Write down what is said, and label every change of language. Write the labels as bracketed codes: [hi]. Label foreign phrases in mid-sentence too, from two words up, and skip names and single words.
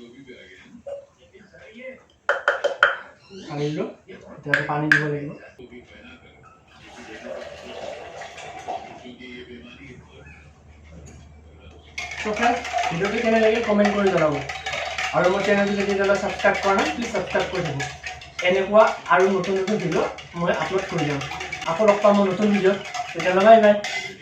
[hne] आगे लो इधर पानी दिवा लेंगे [en] So friends, [hne] वीडियो के केने लगे कमेंट कर जनाबो और मोर चैनल के जला सब्सक्राइब करना प्लीज सब्सक्राइब कर देबो [as] এনেকুৱা আৰু নতুন নতুন ভিডিও মই আপলোড কৰি যাম আকৌ লগ পাম নতুন ভিডিও তেতিয়া বাই বাই